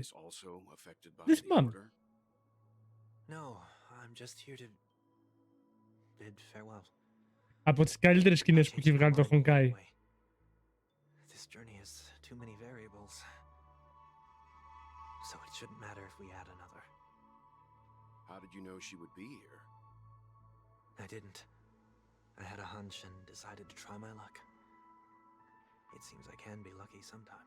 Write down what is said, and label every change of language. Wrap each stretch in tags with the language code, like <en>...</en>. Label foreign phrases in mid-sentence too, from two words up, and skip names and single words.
<el>Δεν θυμάμαι.</el> <en>No, I'm just here to bid farewell.</en> <el>Από τις καλύτερες σκηνές που έχει βγάλει το Honkai.</el> <en>This journey has too many variables. So it shouldn't matter if we add another. How did you know she would be here? I didn't. I had a hunch and decided to try my luck. It seems I can be lucky sometimes.</en>